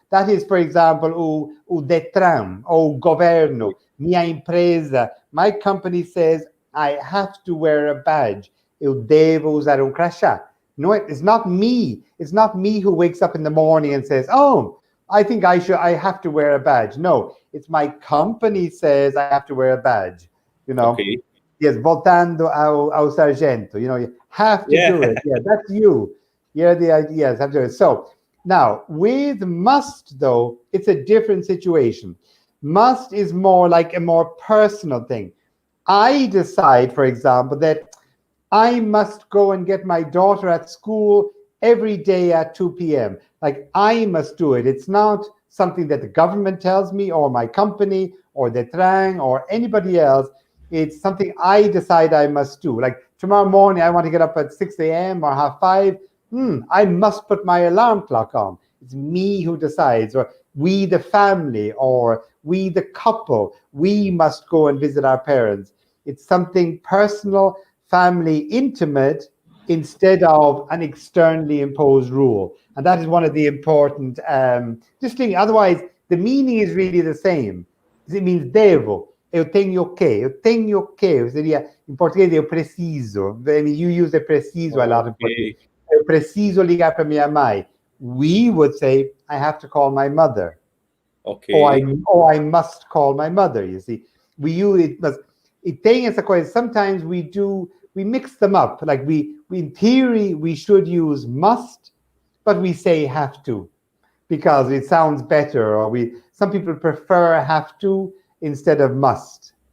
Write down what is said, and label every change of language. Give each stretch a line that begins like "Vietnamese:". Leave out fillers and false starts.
English: That is, for example,
Portuguese: o Detran ou governo, minha empresa,
English: my company says I have to wear a badge.
Portuguese: Eu devo usar crachá.
English: No, it's not me. It's not me who wakes up in the morning and says, "Oh, I think I have to wear a badge." No, it's my company says I have to wear a badge. You know.
Portuguese: Yes, voltando ao sargento.
English: You know, you have to do it. Yeah, that's you. Yeah, the ideas have to do it. So now with must, though, it's a different situation. Must is more like a more personal thing. I decide, for example, that I must go and get my daughter at school every day at 2 p.m. Like I must do it. It's not something that the government tells me or my company or the Trang or anybody else. It's something I decide I must do. Like tomorrow morning, I want to get up at 6 a.m. or 5:30. I must put my alarm clock on. It's me who decides, or we the family, or we the couple. We must go and visit our parents. It's something personal, family, intimate, instead of an externally imposed rule. And that is one of the important distinct. Otherwise, the meaning is really the same. It means devo.
Portuguese: Eu tenho que, seria, em português, eu preciso.
English: You use the preciso a lot in Portuguese.
Portuguese: Eu preciso ligar para minha mãe.
English: We would say, I have to call my mother. Or I must call my mother, you see. We use it,
Portuguese: mas tem essa coisa,
English: sometimes we mix them up. Like we in theory, we should use must, but we say have to, because it sounds better, or some people prefer have to instead of must.